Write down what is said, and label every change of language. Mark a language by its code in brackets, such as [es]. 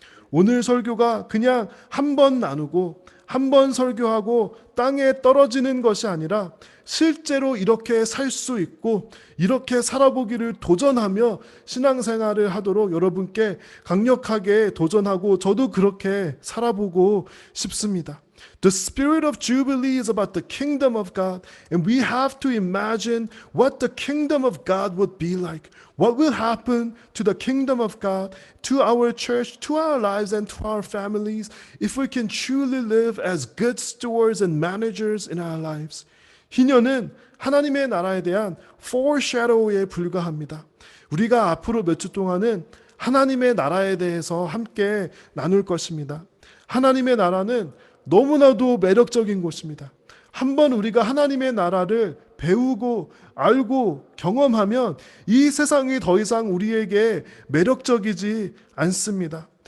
[ko] 오늘 설교가 그냥 한 번 나누고 한 번 설교하고 땅에 떨어지는 것이 아니라 실제로 이렇게 살 수 있고 이렇게 살아보기를 도전하며 신앙생활을 하도록 여러분께 강력하게 도전하고 저도 그렇게 살아보고 싶습니다. [en] The spirit of Jubilee is about the kingdom of God, and we have to imagine what the kingdom of God would be like. What will happen to the kingdom of God, to our church, to our lives, and to our families if we can truly live as good stewards and managers in our lives. [ko] 희년은 하나님의 나라에 대한 foreshadow에 불과합니다. 우리가 앞으로 몇 주 동안은 하나님의 나라에 대해서 함께 나눌 것입니다. 하나님의 나라는 너무나도 매력적인 곳입니다. 한번 우리가 하나님의 나라를 배우고 알고 경험하면 이 세상이 더 이상 우리에게 매력적이지 않습니다.